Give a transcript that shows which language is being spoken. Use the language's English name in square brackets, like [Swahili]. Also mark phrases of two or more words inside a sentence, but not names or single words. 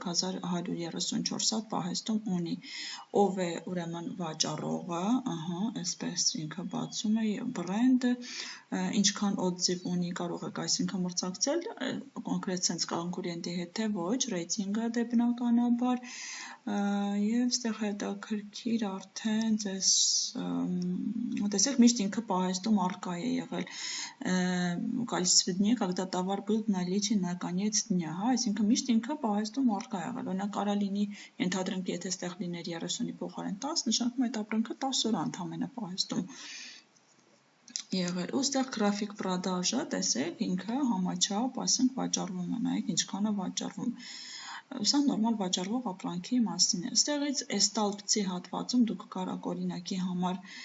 [Armenian] 3134 հատ պահեստում ունի, ով է ուրեմն վաճառողը, այսպես ինքը բացում է, բրենդը, ինչքան օդզիվ ունի, կարող եք այսինքն մրցակցել, կոնկրետ սենց կոնկուրենտի հետ թե ոչ, ռեյտինգը դե բնականաբար, եւ ստեղ հետաքրքիր արդեն ձեզ, տեսեք, միշտ ինքը պահեստում առկա է եղել, [Russian] количество дней, когда товар был в наличии на конец дня, [Armenian] այսինքն միշտ ինքը պահեստում առկա եղել, օրինակ կարա լինի, ենթադրենք, եթե ստեղ լիներ 30-ի փոխարեն 10, նշանակում է այդ ապրանքը 10 օր ընդամենը պահեստում եղել, ու ստեղ [Russian] график продаж, [Armenian] տեսեք, ինքը համաչափ, ասենք, վաճառվում է, նայեք ինչքան է վաճառվում, սա նորմալ վաճառվող ապրանքի մասին է, ստեղից այս տալպցի հատվածում դուք կարաք օրինակի համար